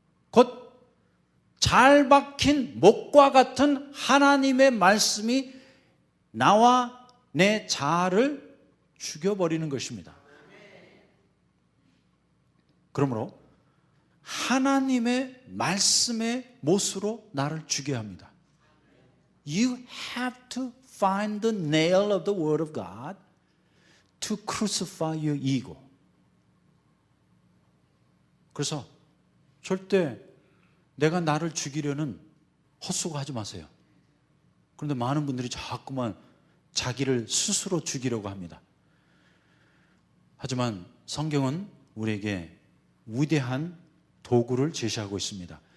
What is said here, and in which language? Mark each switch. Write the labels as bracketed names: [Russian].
[Korean] 곧 잘 박힌 목과 같은 하나님의 말씀이 나와 내 자아를 죽여버리는 것입니다. 그러므로 하나님의 말씀의 못으로 나를 죽여야 합니다. [English] You have to find the nail of the word of God to crucify your ego. [Korean] 그래서 절대 내가 나를 죽이려는 헛수고하지 마세요. 그런데 많은 분들이 자꾸만 자기를 스스로 죽이려고 합니다. 하지만 성경은 우리에게 위대한 도구를 제시하고 있습니다.